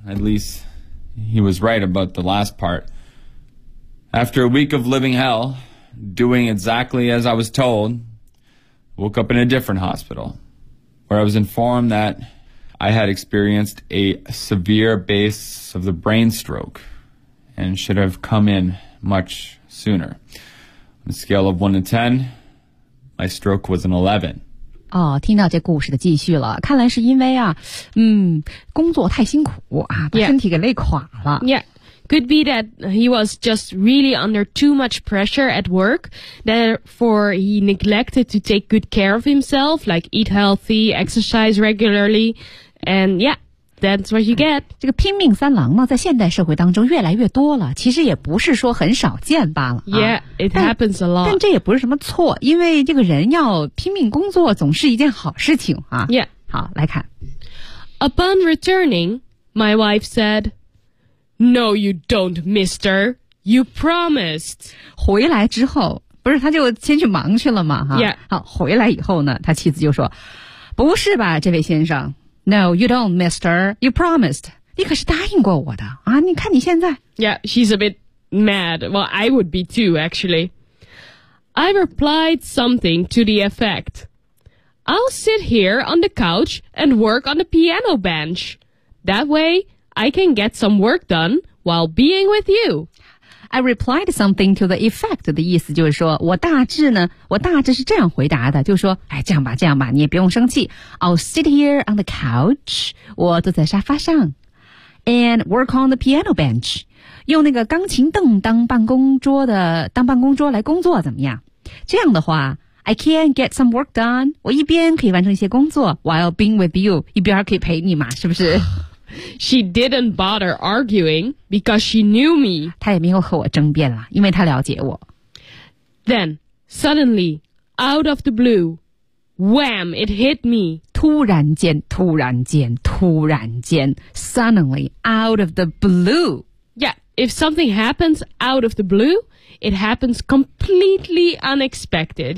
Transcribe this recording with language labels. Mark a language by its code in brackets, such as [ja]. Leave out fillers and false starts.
[en] At least he was right about the last part. After a week of living hell, doing exactly as I was told... Woke up in a different hospital where I was informed that I had experienced a severe case of the brain stroke and should have come in much sooner. On a scale of 1 to 10, my stroke was an 11. [zh] 哦，听到这故事的继续了，看来是因为啊，工作太辛苦啊，把身体给累垮了。 [en] Yeah. Could be that he was just really under too much pressure at work, therefore he neglected to take good care of himself, like eat healthy, exercise regularly, and yeah. That's what you get. [zh] 这个拼命三郎呢，在现代社会当中越来越多了，其实也不是说很少见罢了、啊。 [en] Yeah, it happens a lot. [zh] 但这也不是什么错，因为这个人要拼命工作总是一件好事情啊。 [en] Yeah. [zh] 好，来看。 [en] Upon returning, my wife said, No, you don't, mister. You promised. [zh] 回来之后，不是他就先去忙去了嘛、啊、 [en] Yeah. [zh] 好，回来以后呢，他妻子就说，不是吧，这位先生。 [en] No, you don't, mister. You promised. [zh] 你可是答应过我的啊！你看你现在。 [en] Yeah, she's a bit mad. Well, I would be too, actually. I replied something to the effect. I'll sit here on the couch and work on the piano bench. That way, I can get some work done while being with you. I replied something to the effect [zh] 的意思就是说我大致是这样回答的，就是说，哎，这样吧，这样吧，你也不用生气。 [en] I'll sit here on the couch， [zh] 我坐在沙发上 ， [en] and work on the piano bench， [zh] 用那个钢琴凳当办公桌来工作，怎么样？这样的话 ， [en] I can get some work done， [zh] 我一边可以完成一些工作 ， [en] while being with you， [zh] 一边可以陪你嘛，是不是？ [en] She didn't bother arguing because she knew me. [zh] 她也没有和我争辩了，因为她了解我。 [en] Then, suddenly, out of the blue, wham, it hit me. [zh] 突然间, [en] suddenly, out of the blue. Yeah, if something happens out of the blue, it happens completely unexpected.